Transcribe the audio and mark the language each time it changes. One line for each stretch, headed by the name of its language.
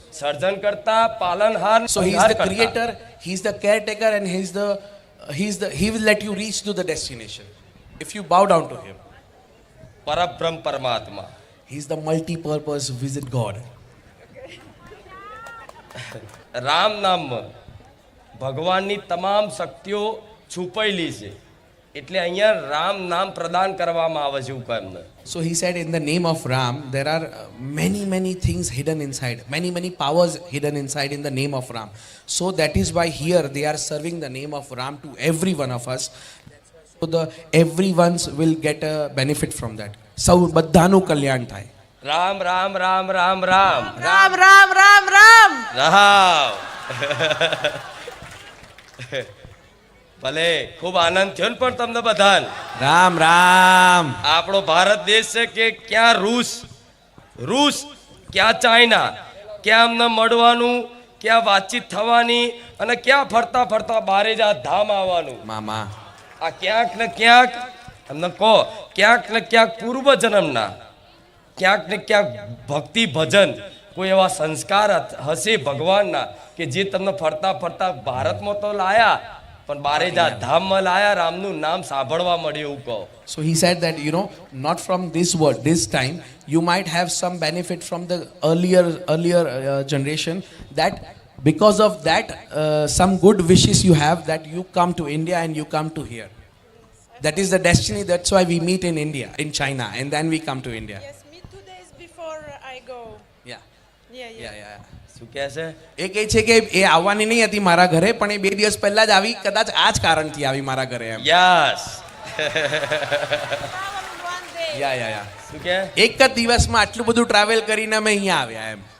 Gujarati: સર્જન કરતા પાલનહાર.
English: So he is the creator, he is the caretaker, and he will let you reach to the destination if you bow down to him.
Gujarati: પરબ્રહ્મ પરમાત્મા.
English: He is the multi-purpose visit God.
Gujarati: Ram નામમાં ભગવાનની તમામ શક્તિઓ છુપાયેલી છે, એટલે અહીંયા રામ નામ પ્રદાન કરવામાં આવે છે હુકમને.
English: So he said, in the name of Ram, there are many things hidden inside, many powers hidden inside in the name of Ram. So that is why here they are serving the name of Ram to every one of us. So everyone will get a benefit from that.
Gujarati: સૌ બધાનું કલ્યાણ થાય. Ram Ram Ram Ram Ram
English: Ram Ram Ram Ram.
Gujarati: Ram. ભલે ખૂબ આનંદ થયો ને પણ તમને બધાને. રામ રામ. આપણો ભારત દેશ છે કે ક્યાં રૂસ રૂસ, ક્યાં ચાઇના, ક્યાં અમને મળવાનું, ક્યાં વાતચીત થવાની, અને ક્યાં ફરતા ફરતા બારેજા ધામ આવવાનું. મામા આ ક્યાંક ને ક્યાંક અમને કહો, ક્યાંક ને ક્યાંક પૂર્વ જન્મના, ક્યાંક ને ક્યાંક ભક્તિ ભજન, કોઈ એવા સંસ્કાર હશે ભગવાનના કે જે તમને ફરતા ફરતા ભારતમાં તો લાયા, પણ બારેજા ધામમાં લાયા, રામનું નામ સાંભળવા મળ્યું એવું કહો.
English: So he said that, you know, not from this world, this time, you might have some benefit from the earlier generation, that because of that, some good wishes you have, that you come to India and you come to here. That is the destiny, that's why we meet in India, in China, and then we come to India. Yes, me 2 days before I go. Yeah, Yeah. yeah, yeah.
Gujarati: શું કહે છે? એ કહે છે કે એ આવવાની નહીં હતી મારા ઘરે, પણ એ 2 દિવસ પહેલા જ આવી, કદાચ આ જ કારણથી આવી મારા ઘરે એમ.
English: Yes. One day. Yeah
Gujarati: શું કહે? એક જ દિવસમાં આટલું બધું ટ્રાવેલ કરીને અમે અહીંયા આવ્યા એમ.